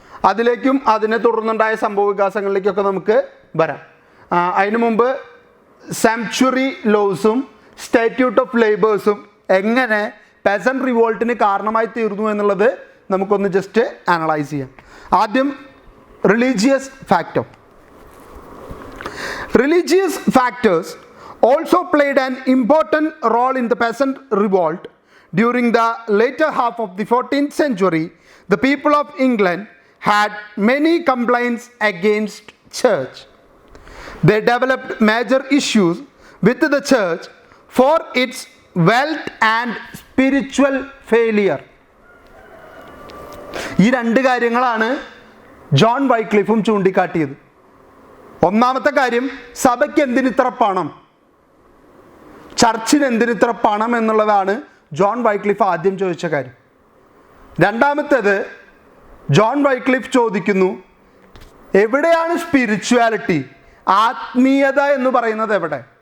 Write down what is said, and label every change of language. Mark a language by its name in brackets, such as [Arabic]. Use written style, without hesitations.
[Malayalam] അതിലേക്കും അതിനെ തുടർന്നുണ്ടായ സംഭവ വികാസങ്ങളിലേക്കൊക്കെ നമുക്ക് വരാം. അതിനു മുമ്പ് സാങ്ച്വറി ലോസും സ്റ്റാറ്റ്യൂട്ട് ഓഫ് ലേബേഴ്സും എങ്ങനെ പെസന്റ് റിവോൾട്ടിന് കാരണമായി തീർന്നു എന്നുള്ളത് നമുക്കൊന്ന് ജസ്റ്റ് അനലൈസ് ചെയ്യാം. ആദ്യം religious factor. [English] Religious factors also played an important role in the peasant revolt. During the later half of the 14th century, the people of England had many complaints against church. They developed major issues with the church for its wealth and spiritual failure. [Malayalam] ഈ രണ്ട് കാര്യങ്ങളാണ് John വൈക്ലിഫും ചൂണ്ടിക്കാട്ടിയത്. ഒന്നാമത്തെ കാര്യം, സഭയ്ക്ക് എന്തിനിത്ര പണം, ചർച്ചിന് എന്തിനിത്ര പണം എന്നുള്ളതാണ് John Wycliffe ആദ്യം ചോദിച്ച കാര്യം. രണ്ടാമത്തേത്, ജോൺ വൈക്ലിഫ് ചോദിക്കുന്നു, എവിടെയാണ് സ്പിരിച്വാലിറ്റി, ആത്മീയത എന്ന് പറയുന്നത് എവിടെ?